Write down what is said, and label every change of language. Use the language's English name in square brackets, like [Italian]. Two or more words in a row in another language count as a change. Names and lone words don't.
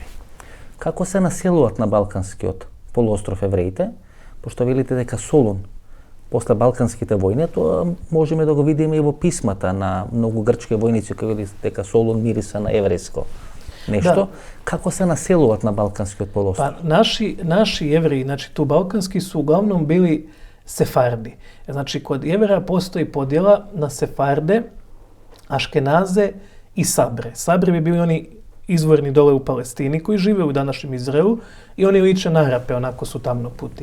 [Macedonian] Како се населуваат на Балканскиот полуостров евреите? Пошто велите дека Солун после Балканските војни, тоа можеме да го видиме и во писмата на многу грчки војници кои дека Солун мириса на еврејско нешто. Да. Како се населуваат на Балканскиот полуостров? [Bosnian] Pa naši jevreji, znači tu balkanski su uglavnom bili sefardi. Znači kod jevreja postoji podjela na sefarde, aškenaze i sabre. Sabre bi bili oni izvorni dole u Palestini koji žive u današnjem Izraelu i oni liče na Arape, onako su tamno puti.